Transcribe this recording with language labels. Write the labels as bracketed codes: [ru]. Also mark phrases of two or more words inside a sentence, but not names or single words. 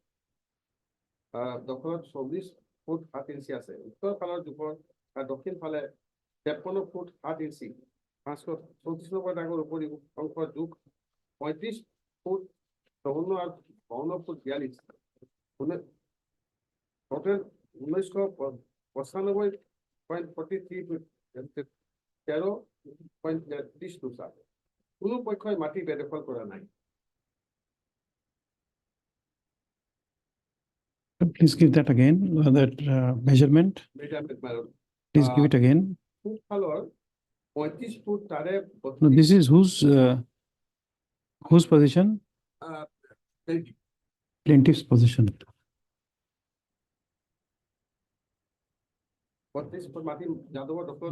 [as] দখলত 24 ফুট 7 ইঞ্চি আছে উত্তৰ ফালৰ দক্ষিণ ফালে 53 ফুট 7 ইঞ্চি 534 নম্বৰ ডাগৰ উপৰি অংশ 35 ফুট 54 আৰু 52 ফুট 42 টোটেল 1995.43 ফুট 13.32 কোনো পক্ষই মাটি বেদখল কৰা নাই [en] Please give that again, that measurement. Please give it again. [as] পূব ফালৰ 35 ফুট তাৰে [en] No, this is whose position? Plaintiff's position. [as] 32 ফুট মাটি যাদবৰ দখলত